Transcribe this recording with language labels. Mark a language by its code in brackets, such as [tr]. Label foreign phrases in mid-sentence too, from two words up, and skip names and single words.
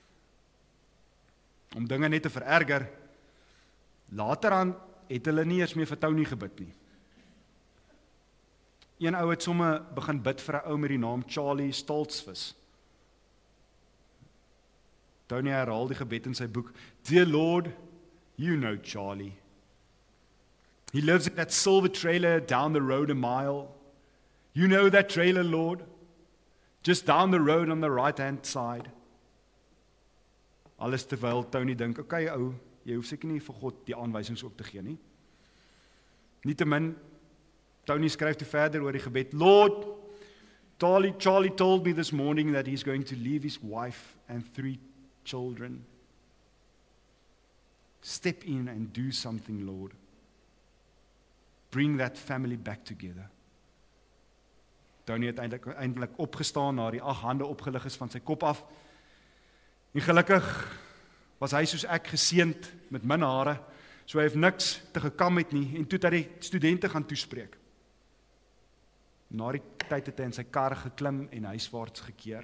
[af] Om dinge net te vererger, later aan het hulle nie eers meer vir Tony gebid nie. Een ou het somme begin bid vir 'n ou met die naam Charlie Stoltzfus. Tony herhaal die gebed in sy boek, [en] Dear Lord, you know Charlie. He lives in that silver trailer down the road a mile. You know that trailer, Lord? Just down the road on the right-hand side. [af] Alles terwyl Tony dink, okay ou, jy hoef seker nie vir God die aanwysings ook te gee nie. Nietemin, Tony skryf toe verder oor die gebed, [en] Lord, Charlie told me this morning that he's going to leave his wife and 3 children. Step in and do something, Lord. Bring that family back together. [af] Tony het eintlik opgestaan na die 8 hande opgelig is van sy kop af. En gelukkig was hy soos ek geseënd met min hare, so hy het niks te gekam het nie en toe het hy die studente gaan toespreek. Na die tyd het hy in sy kar geklim en huiswaarts gekeer.